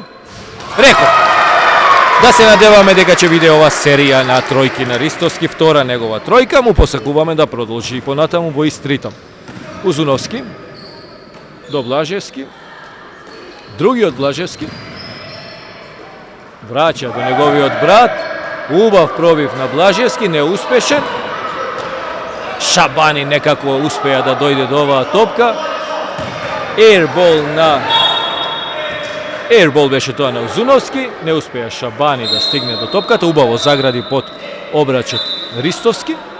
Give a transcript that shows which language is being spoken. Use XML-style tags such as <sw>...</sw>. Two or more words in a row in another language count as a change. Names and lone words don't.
<mk>Реков, да се надеваме дека ќе биде ова серија на тројки на Ристовски, втора негова тројка, му посакуваме да продолжи и понатаму во ист ритам. Узуновски до Блажевски. Другиот Блажевски. Враќа до неговиот брат. Убав пробив на Блажевски, неуспешен. Шабани некако успеа да дојде до оваа топка. Ербол беше тоа на Узуновски. Не успеа Шабани да стигне до топката. Убаво загради под обрачот Ристовски.</mk>